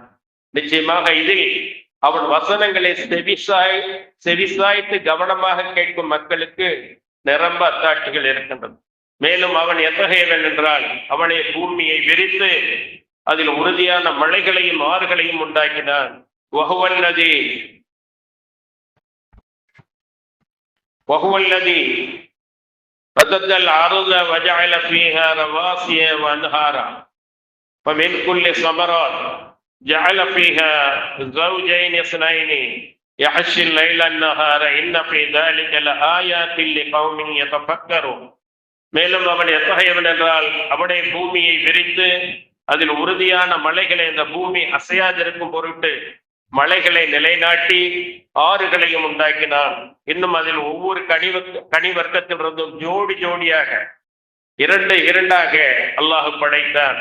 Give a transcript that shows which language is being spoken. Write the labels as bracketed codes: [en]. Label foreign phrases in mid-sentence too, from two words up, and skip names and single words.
[ta] நிச்சயமாக இதில் அவன் வசனங்களை செவிசாய்த்து கவனமாக கேட்கும் மக்களுக்கு நிரம்ப அத்தாட்சிகள் இருக்கின்றது. மேலும் அவன் எத்தகையவன் என்றால், அவனே பூமியை விரித்து அதில் உறுதியான மலைகளையும் ஆறுகளையும் உண்டாக்கினான். [ar] وهو الذي فسد الأرض وجعل فيها رواسي وأنهارا ومن كل الثمرات جعل فيها زوجين اثنين يغشي الليل النهار إن في ذلك لآيات لقوم يتفكرون. [ta] மேலும் அவன் எத்தகையவன் என்றால், அவனை பூமியை விரித்து அதில் உறுதியான மலைகளை, இந்த பூமி அசையாதிருக்கும் பொருட்டு மலைகளை நிலைநாட்டி ஆறுகளையும் உண்டாக்கினான். இன்னும் அதில் ஒவ்வொரு கனி வர்க்கத்திலிருந்தும் ஜோடி ஜோடியாக இரண்டாக அல்லாஹ் படைத்தான்.